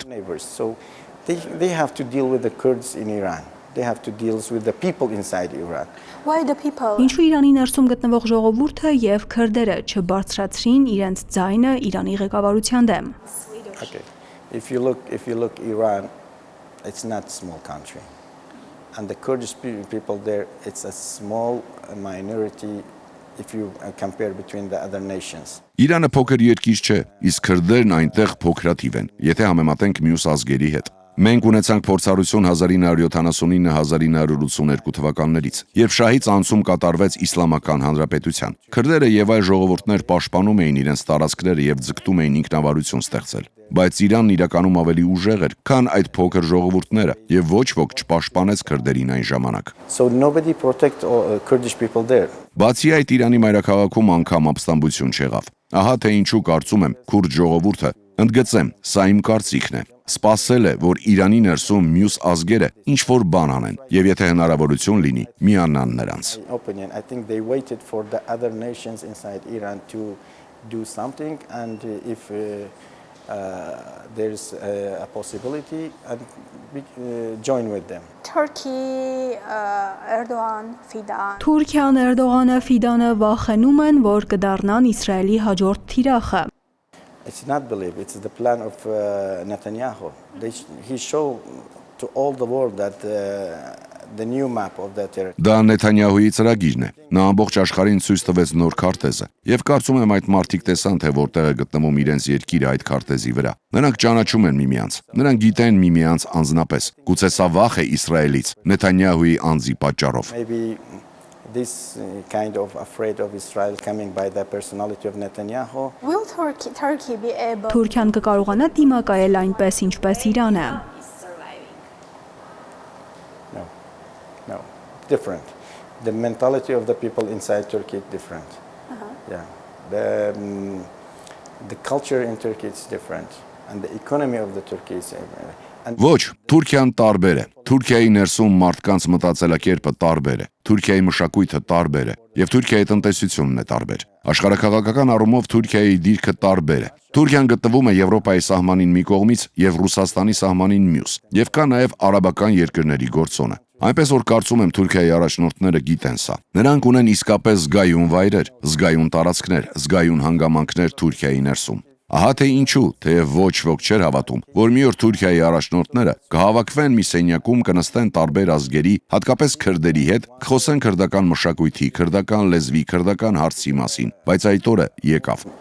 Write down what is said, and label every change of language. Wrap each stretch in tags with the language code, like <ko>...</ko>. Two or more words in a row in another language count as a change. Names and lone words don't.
<en>So they have to deal with the Kurds in Iran. They have to deal with the people inside Iran. Why the people?</en> <hy>Ինչու Իրանի ներսում գտնվող ժողովուրդը եւ քրդերը չբարձրացրին իրենց ձայնը Իրանի ղեկավարության դեմ։</hy> <en>Okay. If you look Iran, it's not a small country. And the Kurdish people there, it's a small minority if you compare between the other nations.</en> <hy>Իրանը փոքր երկիր չէ, իսկ քրդերն այնտեղ փոքրաթիվ են, եթե համեմատենք մյուս ազգերի հետ։ Մենք ունեցանք փորձառություն 1979-1982 թվականներից, երբ շահից անցում կատարվեց Իսլամական Հանրապետության։ Քրդերը եւ այլ ժողովուրդներ պաշտպանում էին իրենց տարածքները եւ ձգտում էին ինքնավարություն ստեղծել։ Բայց Իրանն իրականում ավելի ուժեղ էր, քան այդ փոքր ժողովուրդները, եւ ոչ ոք չպաշտպանեց քրդերին այն ժամանակ։</hy> <en>So nobody protect Kurdish people there.</en> <hy>Բացի այդ Իրանի մայրաքաղաքում անգամ ապստամբություն չեղավ։ Ահա թե ինչու կարծում եմ քուրդ ժողովուրդը, ընդգծեմ, սա իմ կարծիքն է, սպասել է, որ Իրանի ներսում մյուս ազգերը ինչ որ բան անեն, եւ եթե հնարավորություն լինի, միանան նրանց։</hy> <en>I think they waited for the other nations inside Iran to do something, and if there's a possibility, and join with them. Turkey, Erdogan, Fidan.</en> <hy>Թուրքիան, Էրդողանը, Ֆիդանը վախենում են, որ կդառնան Իսրայելի հաջորդ թիրախը։</hy> <en>It's not belief, it's the plan of Netanyahu. He showed to all the world that the new map of the territory.</en> <hy>Դա Նեթանյահուի ծրագիրն է։ Նա ամբողջ աշխարհին ցույց տվեց նոր քարտեզը, եւ կարծում եմ այդ մարդիկ տեսան, թե որտեղ է գտնվում իրենց երկիրը այդ քարտեզի վրա։ Նրանք ճանաչում են միմյանց, նրանք գիտեն միմյանց անձնապես։ Գուցե սա վախ է Իսրայելից, Նեթանյահուի անձի պատճառով։</hy> <en>Maybe this kind of afraid of Israel coming by the personality of Netanyahu. Will Turkey be able?</en> <hy>Թուրքիան կկարողանա դիմակայել այնպես, ինչպես Իրանը։</hy> <en>No, different. The mentality of the people inside Turkey is different. Yeah, the culture in Turkey is different, and the economy of the Turkey is.</en> <hy>Ոչ, Թուրքիան տարբեր է։ Թուրքիայի ներսում մարդկանց մտածելակերպը տարբեր է։ Թուրքիայի մշակույթը տարբեր է, եւ Թուրքիայի տնտեսությունն է տարբեր։ Աշխարհաքաղաքական առումով Թուրքիայի դիրքը տարբեր է։ Թուրքիան գտնվում է Եվրոպայի սահմանին մի կողմից եւ Ռուսաստանի սահմանին մյուս, եւ կա նաեւ արաբական երկրների գործոնը։ Այնպես որ կարծում եմ Թուրքիայի առաջնորդները գիտեն սա։ Նրանք ունեն իսկապես զգայուն վայրեր, զգայուն տարածքներ, զգայուն հանգամանքներ Թուրքիայի ներսում։ Ահա թե ինչու, թեև ոչ ոք չէր հավատում, որ մի օր Թուրքիայի առաջնորդները կհավաքվեն մի սենյակում, կնստեն տարբեր ազգերի, հատկապես քրդերի հետ, կխոսեն քրդական մշակույթի, քրդական լեզվի, քրդական հարցի մասին, բայց այդ օրը եկավ։</hy>